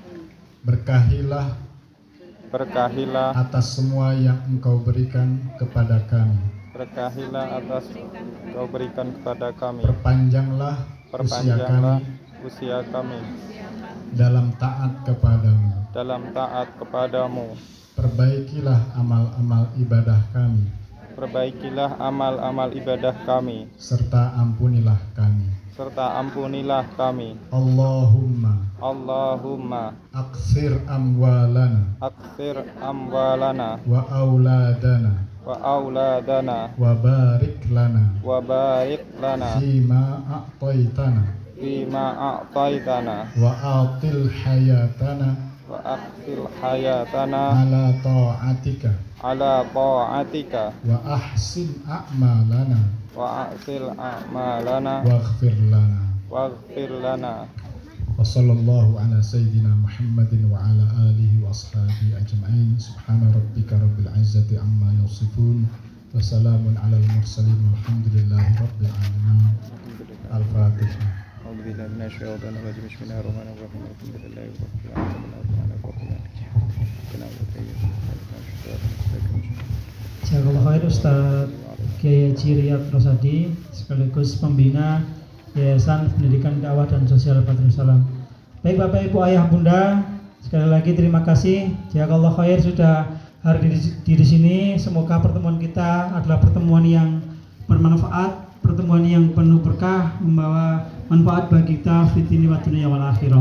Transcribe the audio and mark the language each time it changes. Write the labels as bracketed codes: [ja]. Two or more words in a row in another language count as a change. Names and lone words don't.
[id] berkahilah atas semua yang Engkau berikan kepada kami, perpanjanglah usia kami dalam taat kepadamu, perbaikilah amal-amal ibadah kami, serta ampunilah kami. [ar] اللهم أكثر أموالنا وأولادنا وبارك لنا فيما أعطيتنا وأطل حياتنا على طاعتك وأحسن أعمالنا واغفر لنا. وصلى الله على سيدنا محمد وعلى آله وأصحابه أجمعين. سبحان ربك رب العزة عما يصفون وسلام على المرسلين والحمد لله رب العالمين. Al-Fatihah. أعوذ بالله من الشيطان الرجيم. بسم الله الرحمن الرحيم. الحمد لله رب العالمين. جزاك الله خير [id] Ustaz Kiai Haji Riyad Rosadi sekaligus pembina Yayasan Pendidikan Dakwah dan Sosial Badrussalam. Baik Bapak Ibu Ayah Bunda, sekali lagi terima kasih. [ar] جزاك الله خير [id] sudah hadir di sini. Semoga pertemuan kita adalah pertemuan yang bermanfaat, pertemuan yang penuh berkah, membawa manfaat bagi kita [ar] في الدين والدنيا والآخرة.